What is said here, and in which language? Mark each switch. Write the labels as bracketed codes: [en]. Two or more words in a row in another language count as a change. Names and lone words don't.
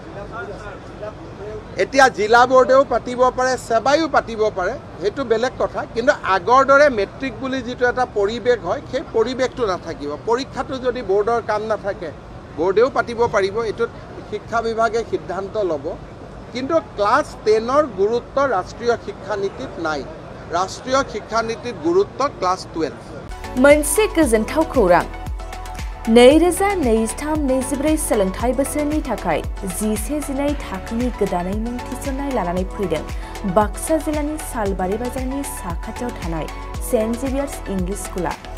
[as] এতিয়া জিলা বোৰ্ডেও পাতিব পাৰে, সেৱাইও পাতিব পাৰে, সেইটো বেলেগ কথা। কিন্তু আগৰ দৰে মেট্ৰিক বুলি যিটো এটা পৰিৱেশ হয়, সেই পৰিৱেশটো নাথাকিব। পৰীক্ষাটো যদি বোৰ্ডৰ কাম নাথাকে, বোৰ্ডেও পাতিব পাৰিব, এইটোত শিক্ষা বিভাগে সিদ্ধান্ত ল'ব। কিন্তু ক্লাছ 10ৰ গুৰুত্ব ৰাষ্ট্ৰীয় শিক্ষানীতিত নাই। ৰাষ্ট্ৰীয় শিক্ষানীতিত গুৰুত্ব ক্লাছ 12 [brx] मोनसे गोजोनथाव खौरां 2023-24 सोलोंथाइ बोसोरनि थाखाय 11-12 थाखोनि गोदानै मुं थिसननाय लानानै फैदों बाक्सा जिल्लानि सालबारि बाजारनि साखाथियाव थानाय सेन्ट जेभियार्स इंलिश स्कुला।